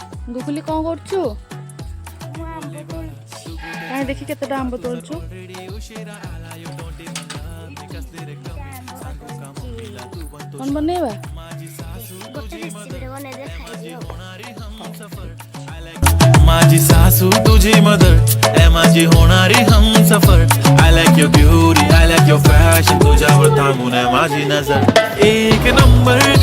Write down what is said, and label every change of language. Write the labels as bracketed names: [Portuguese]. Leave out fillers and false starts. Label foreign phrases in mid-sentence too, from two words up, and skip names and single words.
[Odia] ଗୁଗୁଲି କଣ କରୁଛୁ? ମୁଁ ଆମ୍ବ ତୋଳୁଛି। କାହିଁ ଦେଖି କେତେଟା ଆମ୍ବ ତୋଳୁଛୁ? କଣ ବନେଇବା? ଗୋଟେ ରେସିପିଟେ ବନେଇଦେଲେ ଖାଇଦିଅ। [Marathi] माझी सासू तुझी मदर ए माझी होणारी हमसफर [English] I like your beauty I like your fashion [Marathi] तुझ्यावर थांबून आहे माझी नजर एक नंबर